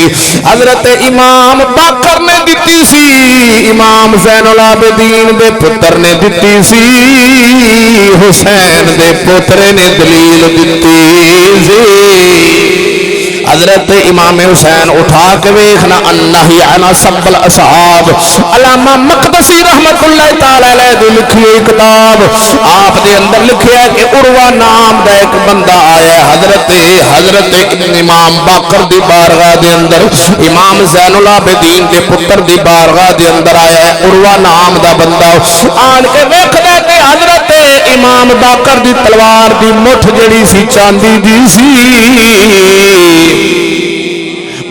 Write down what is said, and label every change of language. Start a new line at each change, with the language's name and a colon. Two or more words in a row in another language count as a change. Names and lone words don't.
Punjabi: حضرت امام باقر نے دتی سی، امام زین العابدین دے پتر نے دتی سی، حسین دے پتر نے دلیل دتی سی. حضرت امام حسین اٹھا کے ویکھنا انہی انا سبل اصحاب علامہ مقدسی
Arabic: رحمة الله تعالى عليه
Punjabi: دی لکھی ہوئی کتاب آپ دے اندر لکھیا کہ عروہ نام دا اک بندہ آیا حضرت امام باقر دی بارگاہ دے اندر، امام زین العابدین دے پتر دی بارگاہ دے اندر آیا ہے عروہ نام دا بندہ. آن کے ویکھدا کہ حضرت امام باقر دی تلوار دی مٹھ جڑی سی چاندی دی سی.